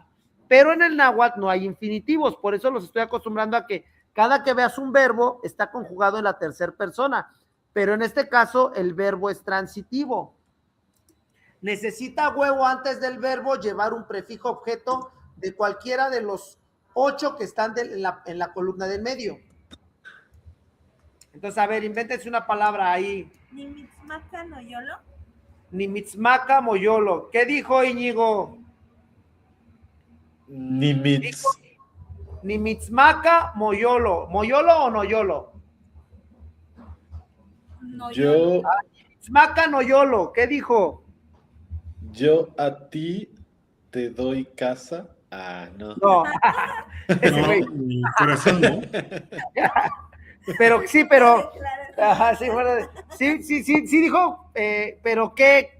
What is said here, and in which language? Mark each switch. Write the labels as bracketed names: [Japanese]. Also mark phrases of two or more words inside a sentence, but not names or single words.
[Spanish] Pero en el náhuatl no hay infinitivos, por eso los estoy acostumbrando a que cada que veas un verbo está conjugado en la tercera persona, pero en este caso el verbo es transitivo. Necesita huevo antes del verbo llevar un prefijo objeto de cualquiera de los 8 que están en la columna del medio. Entonces, a ver, invéntense una palabra ahí. [Central Nahuatl] ¿Nimitzmaca noyolo? Nimitzmaca moyolo. [Spanish] ¿Qué dijo Íñigo? Nimitz. [Central Nahuatl] Nimitzmaca moyolo. ¿Moyolo o noyolo? [Spanish] No, Yo, [Central Nahuatl] Maca Noyolo, [Spanish] ¿qué dijo? yo a ti te doy casa. Ah, no. No. Ese güey. No, mi corazón, ¿no? Pero sí, pero. Ajá, sí, bueno, sí dijo, pero ¿qué?